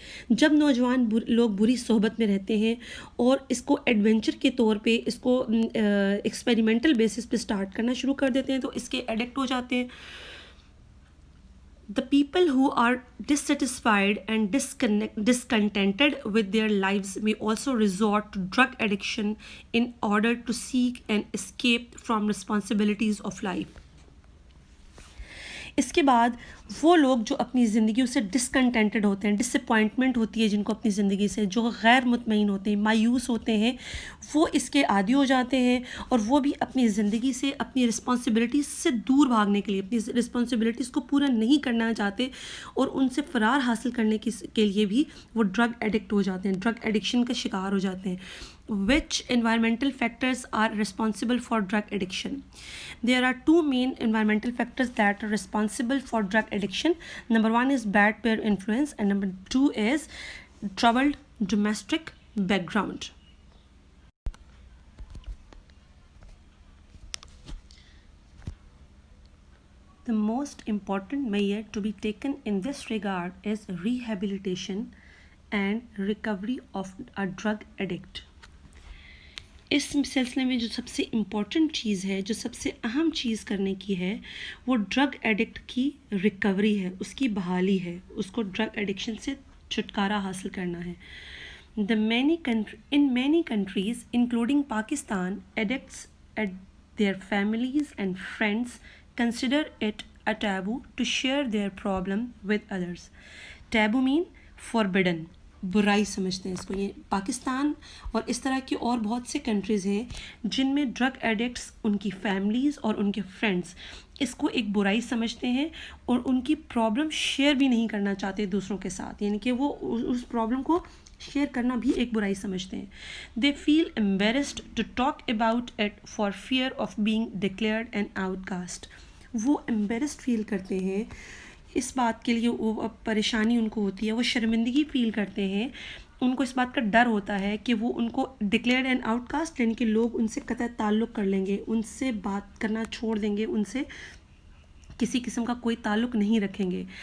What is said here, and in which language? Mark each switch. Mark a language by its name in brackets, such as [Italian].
[Urdu] جب نوجوان لوگ بری صحبت میں رہتے ہیں اور اس کو ایڈونچر کے طور پہ، اس کو ایکسپیریمنٹل بیسس پہ سٹارٹ کرنا شروع کر دیتے ہیں، تو اس کے ایڈکٹ ہو جاتے ہیں. [English] The people who are dissatisfied and discontented with their lives may also resort to drug addiction in order to seek an escape from responsibilities of life. [Urdu] اس کے بعد وہ لوگ جو اپنی زندگیوں سے ڈسکنٹینٹڈ ہوتے ہیں, ڈسپوائنٹمنٹ ہوتی ہے جن کو اپنی زندگی سے, جو غیر مطمئن ہوتے ہیں, مایوس ہوتے ہیں, وہ اس کے عادی ہو جاتے ہیں اور وہ بھی اپنی زندگی سے, اپنی رسپانسبلٹیز سے دور بھاگنے کے لیے, اپنی رسپانسبلٹیز کو پورا نہیں کرنا چاہتے اور ان سے فرار حاصل کرنے کے لیے بھی وہ ڈرگ ایڈکٹ ہو جاتے ہیں, ڈرگ ایڈکشن کا شکار ہو جاتے ہیں. [English] Which environmental factors are responsible for drug addiction? There are two main environmental factors that are responsible for drug addiction. Number one is bad peer influence and number two is troubled domestic background. The most important measure to be taken in this regard is rehabilitation and recovery of a drug addict. [Urdu] اس سلسلے میں جو سب سے important چیز ہے, جو سب سے اہم چیز کرنے کی ہے, وہ ڈرگ ایڈکٹ کی ریکوری ہے, اس کی بحالی ہے, اس کو ڈرگ ایڈکشن سے چھٹکارا حاصل کرنا ہے. [English] In many countries including Pakistan, addicts and their families and friends consider it a taboo to share their problem with others. Taboo mean forbidden, [Urdu] برائی سمجھتے ہیں اس کو. یہ پاکستان اور اس طرح کی اور بہت سے کنٹریز ہیں جن میں ڈرگ ایڈکٹس, ان کی فیملیز اور ان کے فرینڈس اس کو ایک برائی سمجھتے ہیں اور ان کی پرابلم شیئر بھی نہیں کرنا چاہتے دوسروں کے ساتھ, یعنی کہ وہ اس پرابلم کو شیئر کرنا بھی ایک برائی سمجھتے ہیں. [English] They feel embarrassed to talk about it for fear of being declared an outcast. [Urdu] وہ embarrassed فیل کرتے ہیں, اس بات کے لیے وہ پریشانی ان کو ہوتی ہے, وہ شرمندگی فیل کرتے ہیں, ان کو اس بات کا ڈر ہوتا ہے کہ وہ ان کو [English] declared and out cost, [Urdu] یعنی کہ لوگ ان سے قطع تعلق کر لیں گے, ان سے بات کرنا چھوڑ دیں گے, ان سے کسی قسم کا کوئی تعلق نہیں رکھیں گے.